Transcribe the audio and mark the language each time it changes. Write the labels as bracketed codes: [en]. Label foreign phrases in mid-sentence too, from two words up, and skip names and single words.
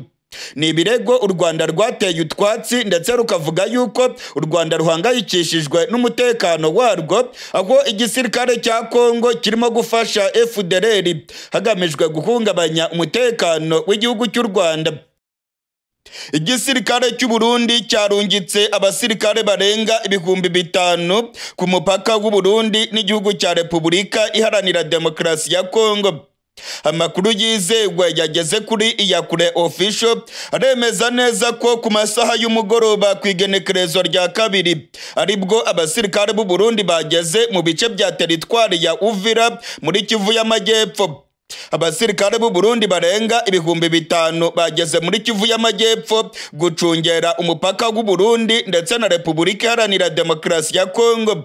[rw] Ni ibirego u Rwanda rwateye utwatsi, ndetse rukavuga yuko u Rwanda ruhangayikishijwe n'umutekano warwo, aho igisirikare cya Congo kirimo gufasha FDLR hagamijwe guhungabanya umutekano w'igihugu cy'u Rwanda. Igisirikare cy'u Burundi cyarungitse abasirikare barenga 5,000 ku mupaka w'u Burundi n'igihugu cya Repubulika Iharanira Demokarasi ya Congo. Amakuru yizewe yageze kuri iyakure official aremeza neza ko ku masaha y'umugoroba ku igenekerezo rya kabiri aribwo abasirikare b'u Burundi bageze mu bice bya teritwari ya Uvira muri Kivu y'Amajyepfo. Abasirikare b'u Burundi barenga 5,000 bageze muri Kivu y'Amajyepfo gucungera umupaka w'u Burundi ndetse na Repubulika Iharanira Demokarasi ya Congo.